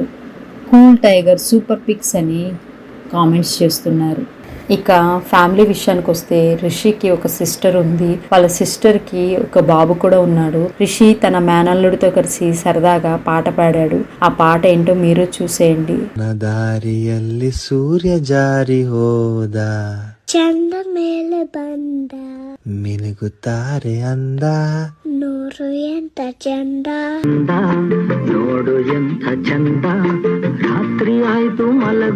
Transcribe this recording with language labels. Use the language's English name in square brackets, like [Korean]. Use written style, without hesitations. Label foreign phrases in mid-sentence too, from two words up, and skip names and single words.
[English] cool tiger super pics [Telugu] అని కామెంట్స్ చేస్తున్నారు. ఇక ఫ్యామిలీ విషయానికి వస్తే రిషికి ఒక సిస్టర్ ఉంది. వాళ్ళ సిస్టర్కి ఒక బాబు కూడా ఉన్నాడు. రిషి తన మేనల్లుడితో కలిసి సరదాగా పాట పాడాడు. ఆ పాట ఏంటో మీరు చూసేయండి. [Kannada] ದಾರಿಯಲ್ಲಿ ಸೂರ್ಯ ಜಾರಿ ಹೋದ, ಚಂದ ಮೇಲೆ ಬಂದ, ಮಿನುಗುತ್ತಾರೆ ಅಂದ, ನೋಡು ಎಂತ ಚಂದ, ನೋಡು ಎಂಥ ಚಂದ, ರಾತ್ರಿ ಆಯ್ತು ಮಲಗು.